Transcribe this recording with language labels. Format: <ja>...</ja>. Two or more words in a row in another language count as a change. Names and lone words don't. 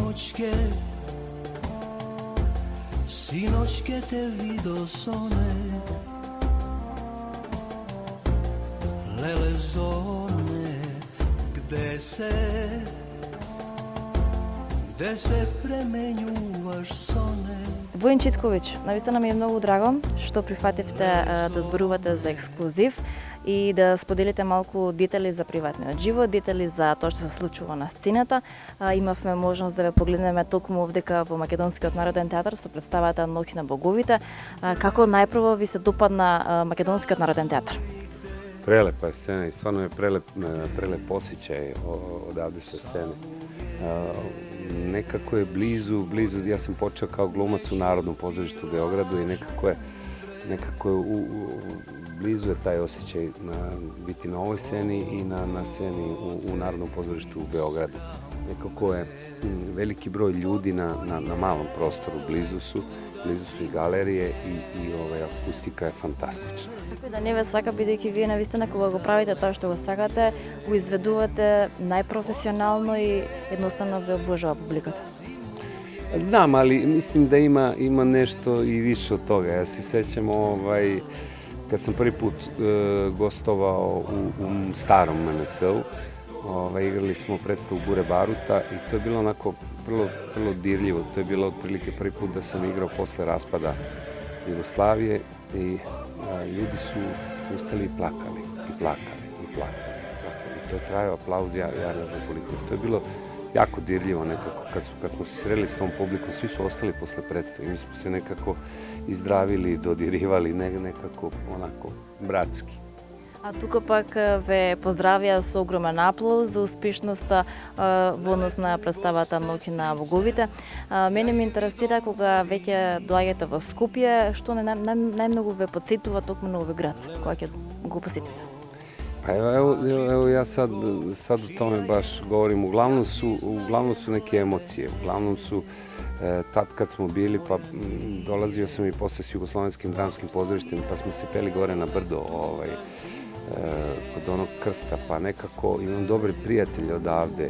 <mk>Синоќ ќе те видо Соне, леле Зоне, где се премењуваш Соне. Воин Читковиќ, навистина ми е многу драго што прифативте да зборувате за ексклузив и да споделите малку детали за приватниот живот, детали за тоа што се случува на сцената. Имавме можност да ве погледнеме токму овдека во Македонскиот народен театар со представата Ноќ на боговите. Како најпрво ви се допадна Македонскиот народен театар?</mk> <sr>Prelepa je scena i stvarno je prelep osjećaj odavde sa scene. Nekako je blizu, ja sam počeo kao glumac u Narodnom pozorištu u Beogradu i nekako je blizu je taj osjećaj biti na ovoj sceni i na sceni u Narodnom pozorištu u Beogradu. Nekako je veliki broj ljudi na malom prostoru, blizu su i galerije i akustika je fantastična.</sr> <mk>Како да не ве сака, бидејќи вие навистина кога го правите тоа што го сакате, го изведувате најпрофесионално и едноставно ве обожава публиката.</mk> <sr>Znam, ali mislim da ima nešto i više od toga. Ja se sećam kad sam prvi put gostovao u starom MNT-u, igrali smo predstavu Bure Baruta i to je bilo onako vrlo dirljivo. To je bilo otprilike prvi put da sam igrao posle raspada Jugoslavije i ljudi su ustali i plakali. I to je trajao aplauz, ja ne znam koliko. To je bilo jako dirljivo nekako. Kad smo se sreli s tom publikom, svi su ostali posle predstave. Mi smo se nekako izdravili, dodirivali, nekako onako bratski.</sr> <mk>А тука пак ве поздравија со огромен аплауз за успешноста во однос на представата Ноќ на боговите. Мене ме интересира кога веќе доаѓате во Скопје, што најмногу ве потсетува токму на овој град, кога ќе го посетите?</mk> <sr>Pa evo ja sad o tome baš govorim. Uglavnom su neke emocije. Uglavnom su tad kad smo bili, pa dolazio sam i posle s Jugoslovenskim dramskim pozorištem, pa smo se peli gore na brdo kod onog krsta, pa nekako imam dobre prijatelje odavde.</sr>